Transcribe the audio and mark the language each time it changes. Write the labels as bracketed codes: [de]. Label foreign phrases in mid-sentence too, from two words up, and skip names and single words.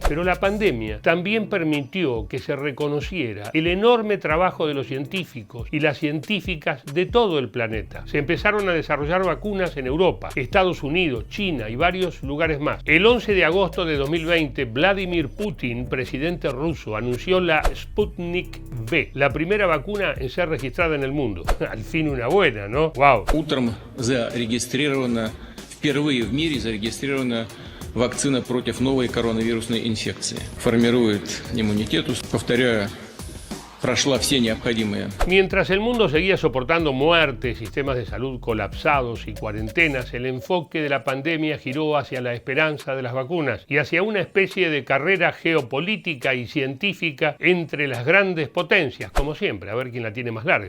[es] Pero la pandemia también permitió que se reconociera el enorme trabajo de los científicos y las científicas de todo el planeta. Se empezaron a desarrollar vacunas en Europa, Estados Unidos, China y varios lugares más. El 11 de agosto de 2020, Vladimir Putin, presidente ruso, anunció la Sputnik V, la primera vacuna en ser registrada en el mundo. Al fin una buena, ¿no? ¡Wow! [ru] Впервые в мире зарегистрирована вакцина против новой коронавирусной инфекции. Формирует иммунитет, повторяю, прошла все необходимые. [es] Mientras el mundo seguía soportando muertes, sistemas de salud colapsados y cuarentenas, el enfoque de la pandemia giró hacia la esperanza de las vacunas y hacia una especie de carrera geopolítica y científica entre las grandes potencias, como siempre, a ver quién la tiene más larga.